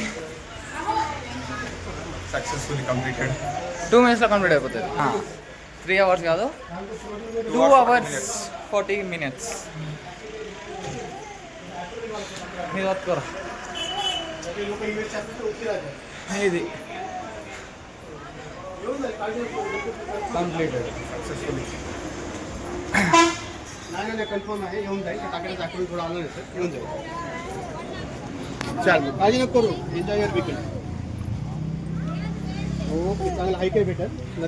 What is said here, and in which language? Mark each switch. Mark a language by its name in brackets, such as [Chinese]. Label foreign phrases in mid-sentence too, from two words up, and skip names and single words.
[English] successfully completed. [Telugu] 2 మినిట్స్లో కంప్లీట్ అయిపోతుంది. 3 అవర్స్ కాదు, [English] 2 hours 40 minutes. [Telugu] ఇది వత్తుకోరా. [English] ఇది completed successfully. [Marathi] नाही कन्फर्म आहे, येऊन जाईल. टाकायला दाखवून थोडं आलं नाही सर, येऊन जाईल. चालेल, काळजी नको करू. [English] enjoy your weekend. [Marathi] ओके, चांगलं ऐकाय भेटेल.